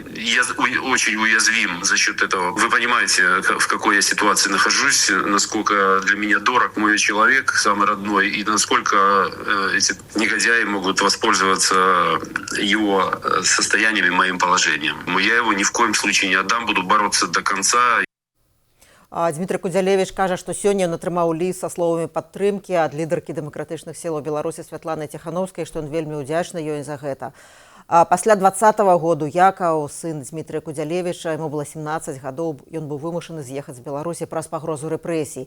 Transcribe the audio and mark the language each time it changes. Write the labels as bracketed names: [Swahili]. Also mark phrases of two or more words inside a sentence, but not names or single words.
[Russian] Я очень уязвим за счет этого. Вы понимаете, в какой я ситуации нахожусь, насколько для меня дорог мой человек, самый родной, и насколько эти негодяи могут воспользоваться его состоянием и моим положением. Я его ни в коем случае не отдам, буду бороться до конца. [Belarusian] Дмітрый Кудзялевіч кажа, што сёння ён атрымаў ліст са словамі падтрымкі ад лідаркі дэмакратычных сілаў Беларусі Святланы Ціхановскай, што ён вельмі ўдзячны ёй за гэта. Пасля 2020 году Якаў, сын Дмітрыя Кудзялевіча, яму было 17 гадоў, ён быў вымушаны з'ехаць з Беларусі праз пагрозу рэпрэсій.